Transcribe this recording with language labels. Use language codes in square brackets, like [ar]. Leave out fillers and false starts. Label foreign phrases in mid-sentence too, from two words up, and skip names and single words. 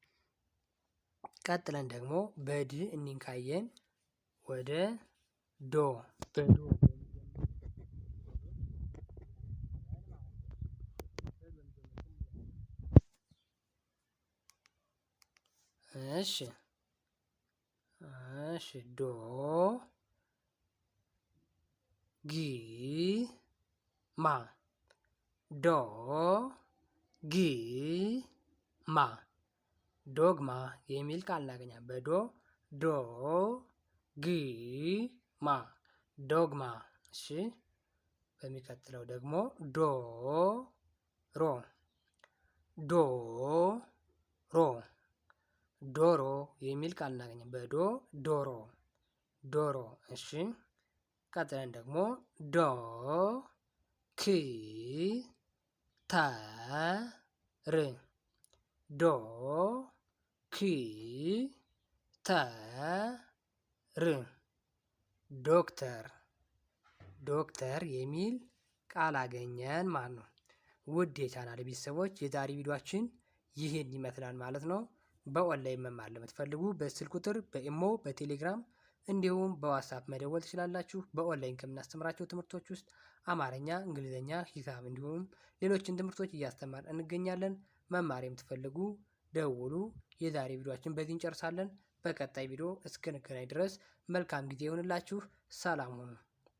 [am] ቀጥለን ደግሞ በድ እኒን ካየን ወደ ዶ በዶ እሺ እሺ ዶ ጊ ማ ዶ ጊ ማ ዶግማ የሚል ቃል እናገኛለን። በዶ ዶ ግ ማ ዶግማ። እሺ በሚቀጥለው ደግሞ ዶ ሮ ዶ ሮ ዶሮ የሚል ቃል እናገኛለን። በዶ ዶሮ ዶሮ። እሺ ቀጥለን ደግሞ ዶ ክ ተ ር ዶ ክ ተ ር ዶክተር ዶክተር የሚል ቃል አገኘን ማለት ነው። ውድ የቻናል ቤተሰቦች የዛሬ ቪዲዮአችን ይህን ይመስላል ማለት ነው። በኦንላይን መማር ለምትፈልጉ በስልክ ቁጥር በኢሞ በቴሌግራም እንዲሁም በዋትስአፕ መደወል ትችላላችሁ። በኦንላይን ከምናስተምራቸው ትምህርቶች ውስጥ አማርኛ፣ እንግሊዝኛ፣ ሂሳብ እንዲሁም ሌሎችን ትምህርቶች እያስተማር እንገኛለን። መማር የምትፈልጉ ደውሉ። የዛሬ ቪዲዮአችን በዚህ እንጨርሳለን። በቀጣይ ቪዲዮ እስክንገናኝ ድረስ መልካም ጊዜ ይሁንላችሁ። ሰላም ሁኑ።